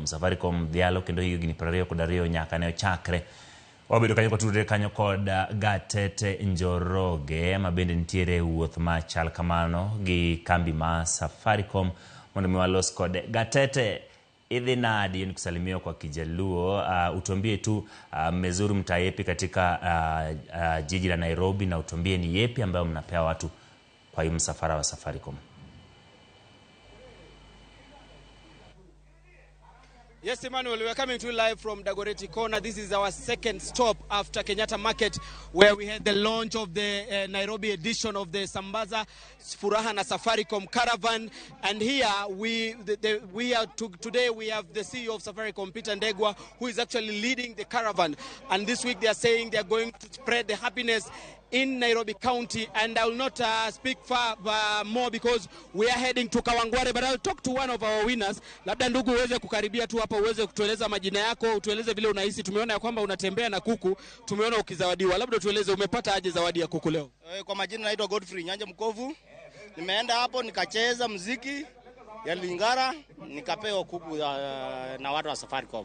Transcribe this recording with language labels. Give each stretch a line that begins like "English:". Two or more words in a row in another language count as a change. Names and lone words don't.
Luo (Kenya and Tanzania): Safaricom dhialo kendo higni 22 nyaka ne ochakre. Wabedo kanyo kotudre kanyo kod Gatete Njoroge ma bende ntiere wuoth ma chal kamano gi kambi ma Safaricom mondo mi walos kode.
Swahili: Gatete,
Luo (Kenya and Tanzania): idhi nadi
Swahili: nikusalimia kwa Kijaluo, utuambie tu mmezuru mtaa yepi katika jiji la Nairobi na utuambie ni yepi ambayo mnapea watu kwa hii msafara wa Safaricom.
English: Yes, Emmanuel, we are coming to you live from Dagoretti Corner. This is our second stop after Kenyatta Market, where we had the launch of the Nairobi edition of the Sambaza Furaha na Safaricom Caravan. And here today we have the CEO of Safaricom, Peter Ndegwa, who is actually leading the caravan. And this week they are saying they are going to spread the happiness in Nairobi County, and I will not speak far more because we are heading to Kawangware, but I'll talk to one of our winners.
Swahili: Labda ndugu uweze kukaribia tu hapa, uweze kutueleza majina yako, utueleze vile unahisi. Tumeona ya kwamba unatembea na kuku, tumeona ukizawadiwa. Labda tueleze umepata aje zawadi ya kuku leo? Kwa majina naitwa Godfrey Nyanja Mkovu. Nimeenda hapo nikacheza muziki ya Lingara, nikapewa kuku na watu wa Safaricom.